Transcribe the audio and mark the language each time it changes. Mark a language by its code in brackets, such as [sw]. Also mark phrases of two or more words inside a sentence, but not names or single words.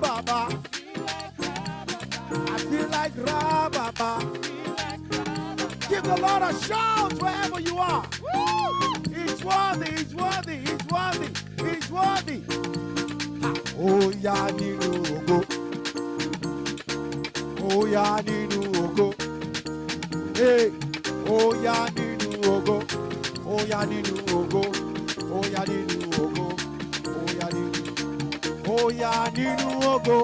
[en] Feel like rababa. I feel like rababa. Feel like the Lord a shout wherever you are. He's worthy, he's worthy, he's worthy, he's worthy. Oh, yeah, [yo] ninu ogo. [en] Oh, yeah, [yo] ninu ogo. [en] Hey, oh, yeah, [yo] ninu ogo. [en] Oh, yeah, [yo] ninu ogo. [en] Oh, yeah, [yo] ninu ogo. [en] Oh, yeah, [yo] ninu. [en] Oh, yeah, [yo] ninu ogo.